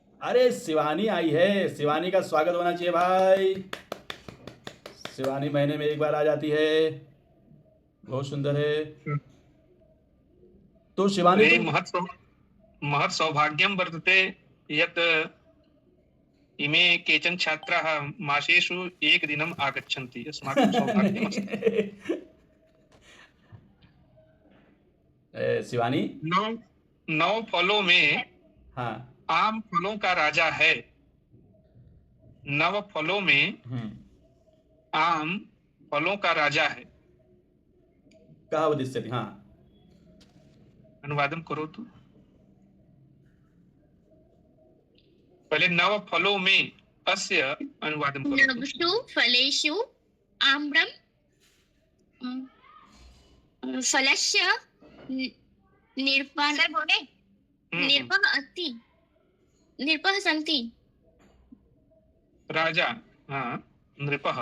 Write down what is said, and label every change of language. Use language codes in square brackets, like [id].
[hi] अरे शिवानी आई है, शिवानी का स्वागत होना चाहिए भाई। शिवानी महीने में एक बार आ जाती है, बहुत सुंदर है। तो शिवानी [sa] महत् सौभाग्यं वर्तते यत् इमे केचन छात्राः मासेषु एकदिनम् आगच्छन्ति। अस्माकं सौभाग्यमस्ति। [hi] शिवानी। 9 फलों में हाँ। आम फलों का राजा है। 9 फलों में आम फलों का राजा है। [sa] कहा वदिष्यति। हाँ, [hi] अनुवादम करो तो। पहले 9 फलों में अस्य अनुवादम करो तो। [sa] नवसु फलेषु आम्रम फलस्य निर्पण निर्पः अस्ति निर्पः सन्ति। [hi] राजा, हाँ, नृपः